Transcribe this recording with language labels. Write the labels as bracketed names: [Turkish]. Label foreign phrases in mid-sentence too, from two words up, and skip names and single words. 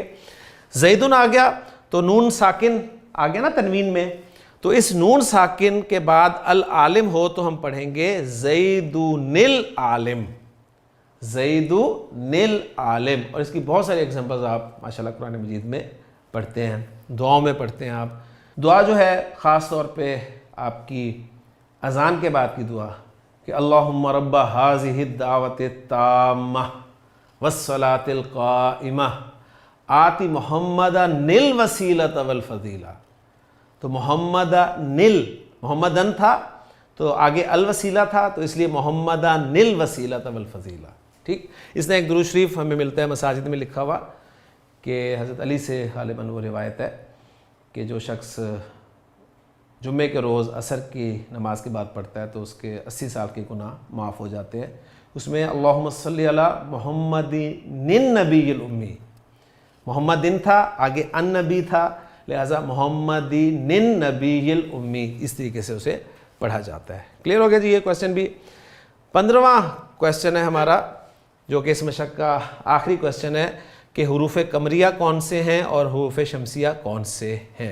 [Hindi] ज़ैदुन आ गया तो नून साकिन आ गया ना तनवीन में, तो इस नून साकिन के बाद अल आलिम हो तो हम पढ़ेंगे [Arabic] زيدٌ العالم، زيدٌ العالم. [Hindi] और इसकी बहुत सारे एग्जांपल्स आप माशाल्लाह कुरान मजीद में पढ़ते हैं, दुआओं में पढ़ते हैं आप। दुआ जो है ख़ास तौर पे आपकी अज़ान के बाद की दुआ कि [Arabic] اللهم رب هذه الدعوة التامة والصلاة القائمة آت محمدا الوسيلة والفضيلة. [Hindi] तो मुहम्मदनिल, मुहम्मदन था तो आगे अल वसीला था, तो इसलिए [Arabic] محمدا الوسيلة والفضيلة. [Hindi] ठीक, इसने एक दुरूद शरीफ हमें मिलता है मसाजिद में लिखा हुआ कि हज़रत अली से ग़ालिबन वो रिवायत है कि जो शख्स जुम्मे के रोज़ असर की नमाज के बाद पढ़ता है तो उसके 80 साल के गुनाह माफ़ हो जाते हैं। उसमें [Arabic] اللهم صل على محمد النبي الأمي, [Hindi] मोहम्मदिन था, आगे अन नबी था, लिहाजा [Arabic] محمد النبي الأمي, [Hindi] इस तरीके से उसे पढ़ा जाता है। क्लियर हो गया जी ये क्वेश्चन भी। 15वां क्वेश्चन है हमारा, जो कि इस मशक का आखिरी क्वेश्चन है कि हुरूफ़ कमरिया कौन से हैं और हुरूफ़ शमसिया कौन से हैं।